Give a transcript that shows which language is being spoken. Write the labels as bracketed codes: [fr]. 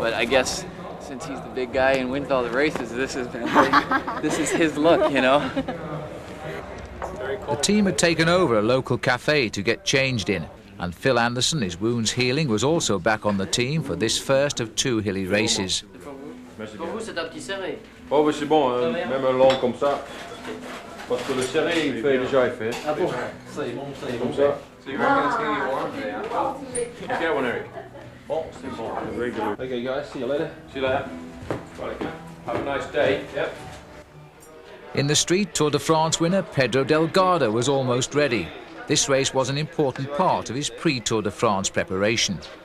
[en] But I guess since he's the big guy and wins all the races, this is his look, you know. The team had taken over a local cafe to get changed in, and Phil Anderson, his wounds healing, was also back on the team for this first of 2 hilly races. [fr] Oh, mais c'est bon, même un long comme ça. Parce que le serré, il fait déjà effet. Ah bon? Comme ça. [en] So you reckon it's going to get warm today, huh? Get one, Eric. [fr] Oh, c'est bon. [en] Regular. Okay, guys, see you later. See you later. Right, have a nice day. Yep. In the street, Tour de France winner Pedro Delgado was almost ready. This race was an important part of his pre-Tour de France preparation.